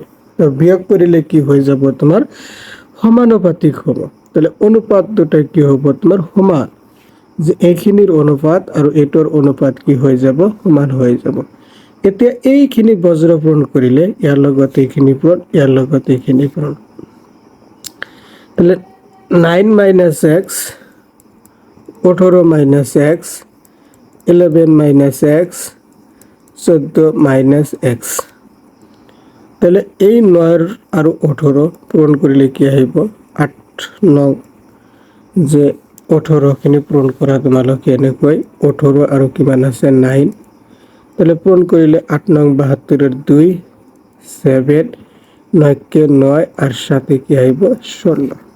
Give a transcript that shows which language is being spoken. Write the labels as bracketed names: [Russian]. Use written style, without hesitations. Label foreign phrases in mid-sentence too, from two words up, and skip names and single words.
[Assamese] তো বিয়োগ কৰিলে কি হৈ যাব তোমাৰ সমানুপাতিক হ'ব। তাহলে অনুপাত দুটা কি হ'ব তোমাৰ সমান, যে এইখিনিৰ অনুপাত আৰু এইটোৰ অনুপাত কি হৈ যাব সমান হৈ যাব। এতিয়া এইখিনি বজ্ৰ পূৰণ কৰিলে ইয়াৰ লগত এইখিনি পূৰণ, ইয়াৰ লগত এইখিনি পূৰণ। তাহলে 9 [English] minus x, [Assamese] 18 [English] minus x, [Assamese] 11 [English] minus x, [Assamese] 14 [English] minus x. [Assamese] তাহলে এই 9 আৰু 18 পূৰণ কৰিলে কি আহিব 8 9, যে 18 খিনি পূৰণ কৰা তোমালোকে এনেকৈ 18 আৰু কিমান আছে 9, তাহলে পূৰণ কৰিলে 8 9 72 2 7 9 কে 9 আর 7 কি আহিব 16।